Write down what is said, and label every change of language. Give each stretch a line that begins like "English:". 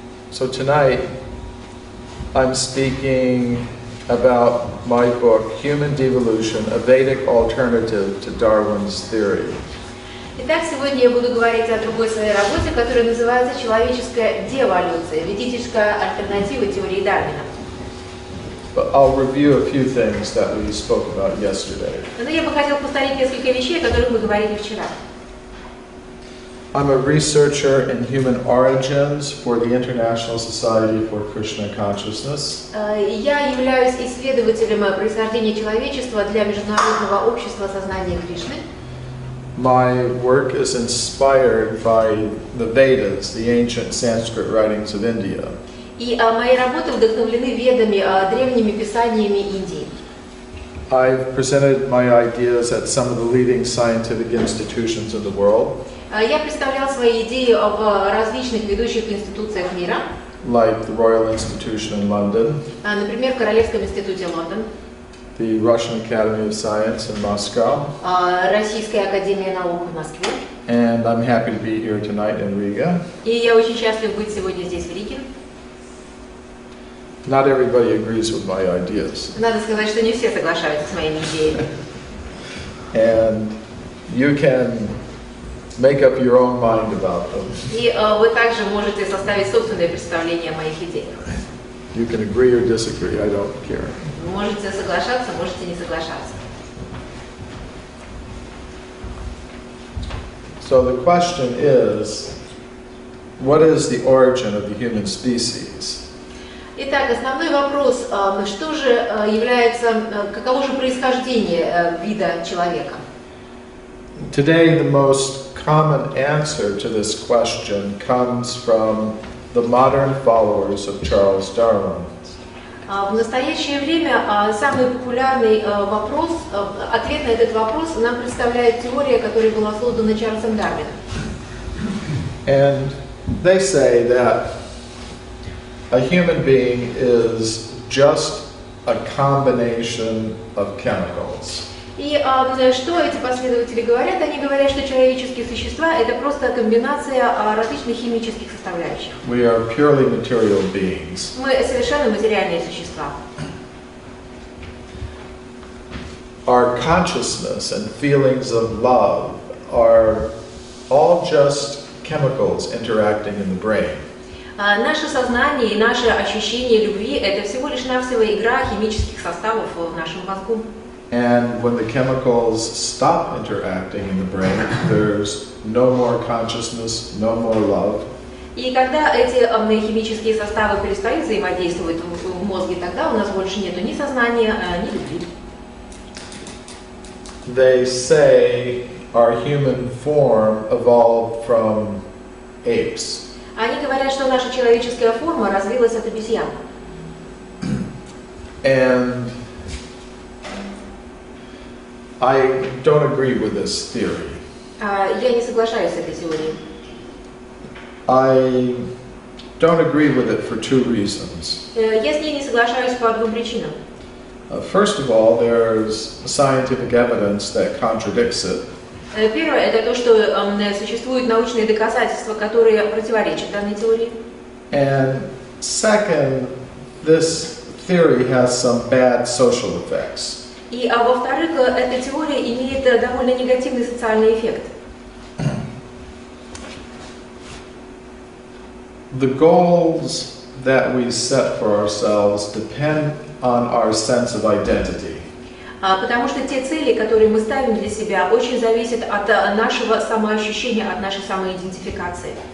English: So tonight, I'm speaking about my book, Human Devolution, a Vedic alternative to Darwin's theory.
Russian: Итак, сегодня я буду говорить о другой своей работе, которая называется «Человеческая деволюция. Ведическая альтернатива теории Дарвина».
English: But I'll review a few things that we spoke about yesterday.
Russian: Но я бы хотел повторить несколько вещей, о которых мы говорили вчера.
English: I'm a researcher in human origins for the International Society for Krishna Consciousness.
Russian: Я являюсь исследователем происхождения человечества для Международного общества сознания Кришны.
English: My work is inspired by the Vedas, the ancient Sanskrit writings of India.
Russian: И мои работы вдохновлены ведами, древними писаниями Индии.
English: I've presented my ideas at some of the leading scientific institutions in the world.
Russian: Я представлял свои идеи в различных ведущих институциях мира.
English: Like the Royal Institution in London.
Russian: Например, в Королевском институте Лондон.
English: The Russian Academy of Science in Moscow.
Russian: Российская академия наук в Москве.
English: And I'm happy to be here tonight in Riga.
Russian: И я очень счастлив быть сегодня здесь, в Риге.
English: Not everybody agrees with my ideas.
Russian: Надо сказать, что не все соглашаются с моими идеями.
English: And you can make up your own mind about them.
Russian: И вы также можете составить собственное представление о моих идеях.
English: You can agree or disagree, I don't care.
Russian: Можете соглашаться, можете не соглашаться.
English: So the question is, what is the origin of the human species?
Russian: Итак, основной вопрос, что же является, каково же происхождение вида человека?
English: Today, the most common answer to this question comes from the modern followers of Charles Darwin.
Russian: В настоящее время самый популярный вопрос, ответ на этот вопрос нам представляет теория, которая была создана Чарльзом Дарвином.
English: And they say that a human being is just a combination of chemicals.
Russian: И что эти последователи говорят? Они говорят, что человеческие существа – это просто комбинация различных химических составляющих.
English: We are purely material beings.
Russian: Мы совершенно материальные существа.
English: Our consciousness and feelings of love are all just chemicals interacting in the brain.
Russian: Наше сознание и наше ощущение любви – это всего лишь навсего игра химических составов в нашем мозгу.
English: And when the chemicals stop interacting in the brain, there's no more consciousness, no more love.
Russian: И когда эти химические составы перестают взаимодействовать в мозге, тогда у нас больше нету ни сознания, ни любви.
English: They say our human form evolved from apes.
Russian: Они говорят, что наша человеческая форма развилась от обезьян.
English: And I don't agree with this theory.
Russian: Я не соглашаюсь с этой теорией.
English: I don't agree with it for two reasons.
Russian: Я с ней не соглашаюсь по двум причинам.
English: First of all, there's scientific evidence that contradicts it.
Russian: Первое – это то, что существуют научные доказательства, которые противоречат данной теории.
English: And second, this theory has some bad social effects.
Russian: И во-вторых, эта теория имеет довольно негативный социальный эффект.
English: The goals that we set for ourselves depend on our sense of identity.
Russian: Потому что те цели, которые мы ставим для себя, очень зависят от нашего самоощущения, от нашей самоидентификации.